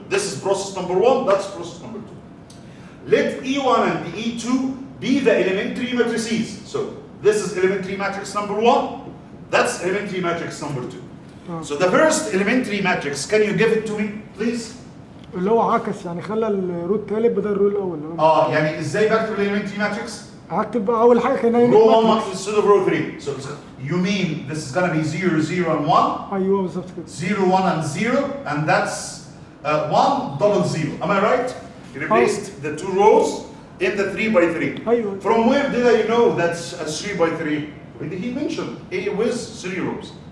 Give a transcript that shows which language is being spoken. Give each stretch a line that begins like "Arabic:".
English: This is process number 1, that's process number 2. Let E1 and E2 be the elementary matrices. So this is elementary matrix number 1, that's elementary matrix number 2. So the first elementary matrix, can you give it to me, please?
Arabic: اللي هو عكس يعني خلى الرو الثالث بدل الرو الاول. يعني ازاي بكتب الاليمنتري ماتريكس؟ هكتب اول حاجه كان
English: row 1 instead of row 3. So you mean this is gonna be 0 0 and 1.
Arabic: ايوه بالظبط كده.
English: 0 1 and 0 and that's 1 double 0. Am I right? You replaced the 2 rows in the 3 by 3.
Arabic: ايوه.
English: From where did I know that's a 3 by 3? He mentioned A with 3 rows.